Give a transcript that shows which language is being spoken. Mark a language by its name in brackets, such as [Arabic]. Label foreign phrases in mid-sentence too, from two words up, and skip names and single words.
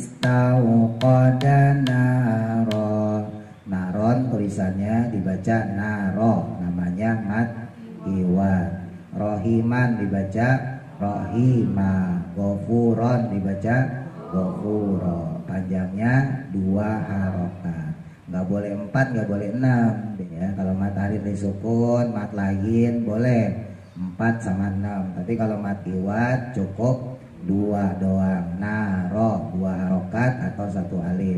[Arabic] tauqada naro. [Indonesian] Naron tulisannya dibaca naro, namanya mat iwat. Rohiman dibaca rohima. Gofuron dibaca gofuro. Panjangnya 2 harokat. Nggak boleh 4, nggak boleh 6 ya. Kalau mat arid disukun, mat lain boleh 4 sama 6. Tapi kalau mat iwat cukup 2 doang. Naro 2 harokat atau 1 alif.